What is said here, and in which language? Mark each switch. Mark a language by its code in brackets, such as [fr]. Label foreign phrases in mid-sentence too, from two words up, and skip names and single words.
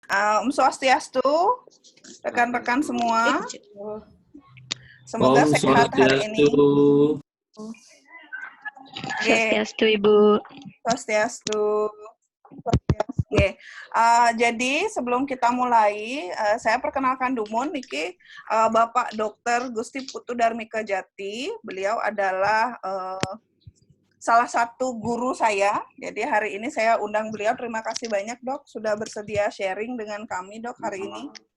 [ban] Om Swastiastu, [id] rekan-rekan semua. Semoga Om sehat hari ini. [ban] Swastiastu. Swastiastu, Ibu. Swastiastu. [id] Oke, jadi sebelum kita mulai, saya perkenalkan [ban] Dumun, Niki, [id] Bapak Dr. Gusti Putu Darmika Jati. Beliau adalah salah satu guru saya. Jadi hari ini saya undang beliau. Terima kasih banyak, Dok, sudah bersedia sharing dengan kami, Dok, hari ini.